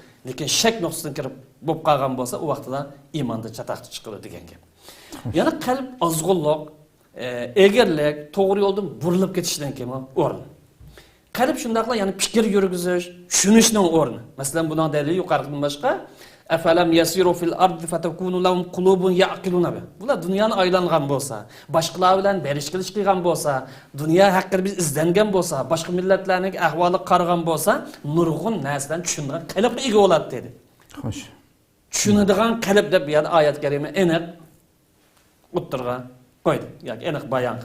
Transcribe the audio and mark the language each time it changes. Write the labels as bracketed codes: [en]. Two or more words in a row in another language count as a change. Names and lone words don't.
[uz] Lekin shak nuqtasidan kirib bo'lib qolgan bo'lsa, u vaqtda iymonda chataqchi chiqadi degan gap. Yana qalb ozg'unlik, egarlik, to'g'ri yo'ldan burilib ketishdan keyin o'rin. Qalb shundaqla, ya'ni fikr yurgizish, tushunishning o'rni. Masalan, buning dalili yuqoridan boshqa [ar] أفلم يسيروا في الأرض فتكون لهم قلوب يعقلون بها. [uz] Bular dunyoni aylangan bo'lsa, boshqalar bilan berish qilish qilgan bo'lsa, dunyo haqida biz izlangan bo'lsa, boshqa millatlarning ahvoli qaragan bo'lsa, nurg'un narsadan tushungan qalbga ega bo'ladi dedi. Xo'sh. Tushunadigan qalb deb bu yerda oyat karima aniq o'ttirga qo'ydi, yoki aniq bayon qildi.